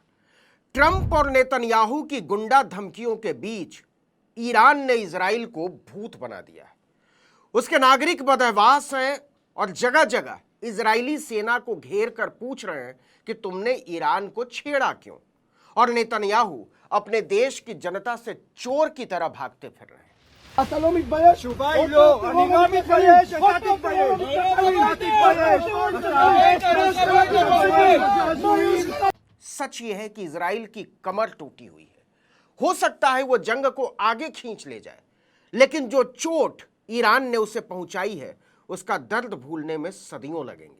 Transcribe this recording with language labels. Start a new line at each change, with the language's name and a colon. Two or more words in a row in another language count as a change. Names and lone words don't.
Hindi: ट्रंप और नेतन्याहू की गुंडा धमकियों के बीच ईरान ने इजराइल को भूत बना दिया है। उसके नागरिक बदहवास हैं और जगह जगह इजरायली सेना को घेर कर पूछ रहे हैं कि तुमने ईरान को छेड़ा क्यों। और नेतन्याहू अपने देश की जनता से चोर की तरह भागते फिर रहे हैं।
Hebrew: אתה לא מתבייש? התשובה היא לא, אני לא מתבייש, אתה תתבייש.
Hindi: सच यह है कि इजराइल की कमर टूटी हुई है। हो सकता है वो जंग को आगे खींच ले जाए, लेकिन जो चोट ईरान ने उसे पहुंचाई है उसका दर्द भूलने में सदियों लगेंगे।